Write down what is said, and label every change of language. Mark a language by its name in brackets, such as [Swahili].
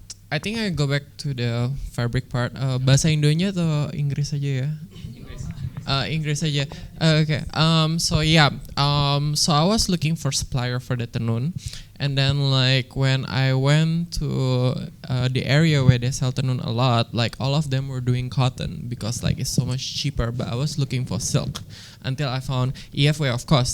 [English] I think I go back to the fabric part. [Indonesian] Bahasa Indonya atau Inggris aja ya? Inggris aja. Okay. [English] So I was looking for supplier for the tenun, and then like when I went to the area where they sell tenun a lot, like all of them were doing cotton because like it's so much cheaper. But I was looking for silk until I found EFW, of course.